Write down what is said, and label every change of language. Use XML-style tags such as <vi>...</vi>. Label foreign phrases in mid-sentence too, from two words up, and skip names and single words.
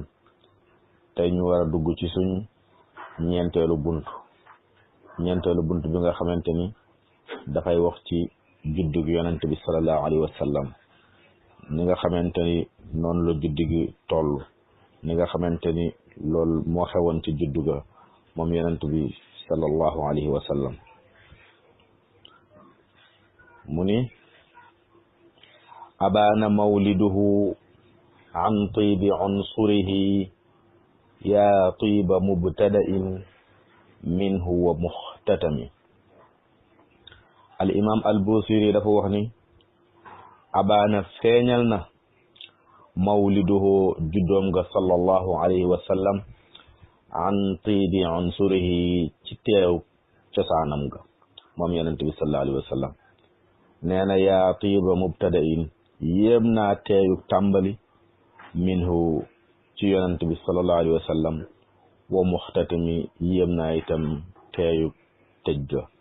<wo>tey ñu war a dugg ci suñ ñeenteelu buntu bi nga xamante ni dafay wax ci juddug yonent bi</wo> <ar>صلى الله عليه وسلم,</ar> <wo>ni nga xamante ni noonu la juddu gi toll, ni nga xamante ni loolu moo xewoon ci juddu ga moom yonent bi sallallahu alayhi wa sallam. mu ni</wo> <ar>أبان مولده عن طيب عنصره يا طيب مبتدإ منه ومختتم.</ar> <wo>al imam al busiri dafa wax ni abaana feeñal na mawliduhu juddoom nga</wo> <ar>صلى الله عليه وسلم عن طيب عنصره</ar> <wo>ci teew cosaanam nga moom yonent bi</wo> <ar>صلى الله عليه وسلم.</ar> <wo>nee na</wo> <ar>يا طيب مبتدإ</ar> <wo>yéem naa teeyu tàmbali minhu ci yonent bi</wo> <ar>صلى الله عليه وسلم ومختتم</ar> <wo>yéem naa itam teeyu tëj ga.</wo>